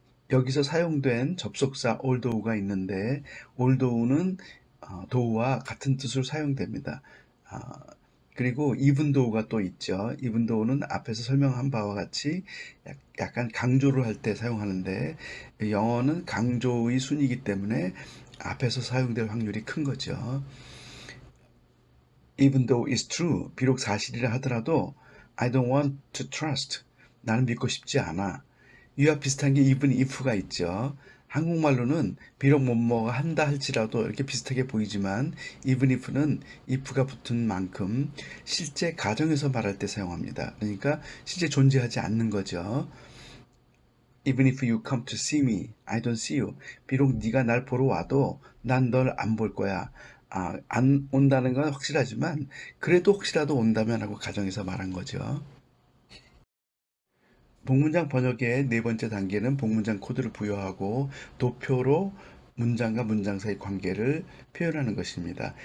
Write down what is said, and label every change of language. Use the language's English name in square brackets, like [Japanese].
[Korean] 여기서 사용된 접속사 although가 있는데 although는 though와 같은 뜻으로 사용됩니다. 그리고 even though가 또 있죠. even though는 앞에서 설명한 바와 같이 약간 강조를 할 때 사용하는데 영어는 강조의 순이기 때문에 앞에서 사용될 확률이 큰 거죠. [English] Even though it's true, [Korean] 비록 사실이라 하더라도 [English] I don't want to trust, [Korean] 나는 믿고 싶지 않아. 이와 비슷한 게 even if가 있죠. 한국말로는 비록 뭐뭐가 한다 할지라도 이렇게 비슷하게 보이지만 even if는 if가 붙은 만큼 실제 가정에서 말할 때 사용합니다. 그러니까 실제 존재하지 않는 거죠. [English] Even if you come to see me, I don't see you. [Korean] 비록 네가 날 보러 와도 난 널 안 볼 거야. 안 온다는 건 확실하지만 그래도 혹시라도 온다면 하고 가정에서 말한 거죠. 복문장 번역의 네 번째 단계는 복문장 코드를 부여하고 도표로 문장과 문장 사이 관계를 표현하는 것입니다.